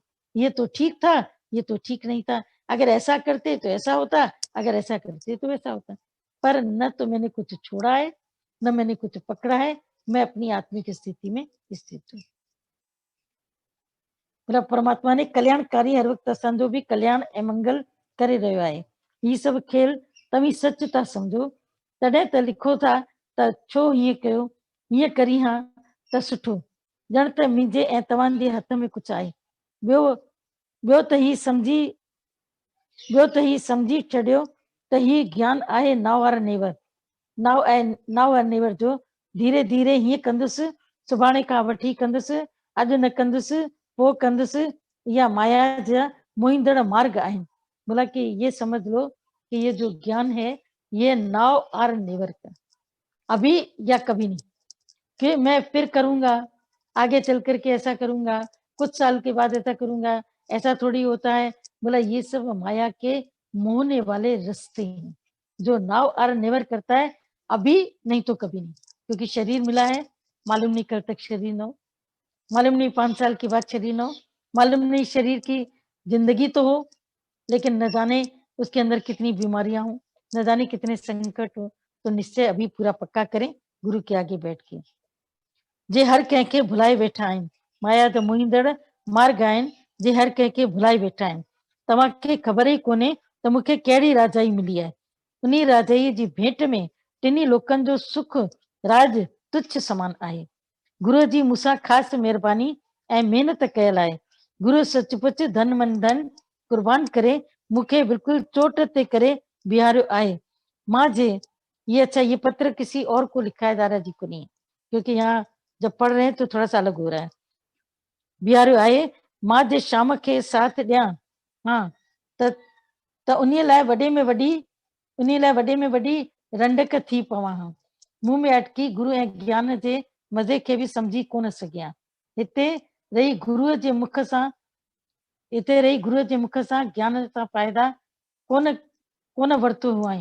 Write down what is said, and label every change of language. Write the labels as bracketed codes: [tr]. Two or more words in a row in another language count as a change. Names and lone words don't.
[hi] ये तो ठीक था, ये तो ठीक नहीं था। अगर ऐसा करते तो ऐसा होता, अगर ऐसा करते तो वैसा होता। पर न तो मैंने कुछ छोड़ा है, न मैंने कुछ पकड़ा है। मैं अपनी आत्मिक स्थिति में स्थित हूँ। [sd] मतलब परमात्मा ने कल्याणकारी हर वक्त असांजो भी कल्याण ऐं मंगल करे रहियो आहे। ही सब खेल तव्हीं सच था समझो, तॾहिं त लिखो था त छो हीअं कयो, हीअं करी हा त सुठो, ॼण त मुंहिंजे ऐं तव्हांजे हथ में कुझु आहे। ॿियो ॿियो त ही सम्झी छॾियो त ही ज्ञान आहे [en] now or never, now or never [sd] जो धीरे धीरे हीअं कंदुसि, सुभाणे खां वठी कंदुसि, अॼु न कंदुसि, पोइ कंदुसि, या माया जा मोहींदड़ मार्ग आहिनि। [hi] बोला कि ये समझ लो कि ये जो ज्ञान है ये [en] now or never [hi] का, अभी या कभी नहीं, कि मैं फिर करूंगा, आगे चल करके ऐसा करूंगा, कुछ साल के बाद ऐसा करूंगा, ऐसा थोड़ी होता है। बोला ये सब माया के मोहने वाले रास्ते हैं। जो [en] now or never [hi] करता है, अभी नहीं तो कभी नहीं, क्योंकि शरीर मिला है, मालूम नहीं कब तक शरीर न हो, मालूम नहीं 5 साल के बाद शरीर न हो, मालूम नहीं शरीर की जिंदगी तो हो, लेकिन न जाने उसके अंदर कितनी बीमारियां हो, न जाने कितने संकट हो। तो निश्चय अभी पूरा पक्का करें गुरु के आगे बैठ के। [sd] जे हर कंहिंखे भुलाए वेठा आहिनि, माया त मोहींदड़ मार्ग आहिनि, जे हर कंहिंखे भुलाए वेठा आहिनि। तव्हांखे ख़बर ई कोन्हे त मूंखे कहिड़ी राजाई मिली आहे। उन राजाईअ जी भेंट में टिनी लोकनि जो सुख राज तुच्छ समान आहे। गुरू जी मूंसां ख़ासि महिरबानी ऐं महिनत कयल आहे। गुरू सचपुच धन मन धन कुर्बान करे मूंखे बिल्कुलु चोट ते करे बिहारियो आहे। [hi] मां जे ये अच्छा, ये पत्र किसी और को लिखा है, दादाजी को नहीं, क्योंकि यहाँ जब पढ़ रहे हैं तो थोड़ा सा अलग हो रहा है। [sd] बिहारियो आहे, मां जे शाम खे साथ ॾियां, हाँ त उन लाइ वॾे में वॾी रंडक थी पवां हां। मुंह में अटकी गुरु ऐं ज्ञान जे मज़े खे बि सम्झी कोन सघियां। हिते रही गुरूअ जे मुख सां ज्ञान सां फ़ाइदा कोन वरितो हुआईं।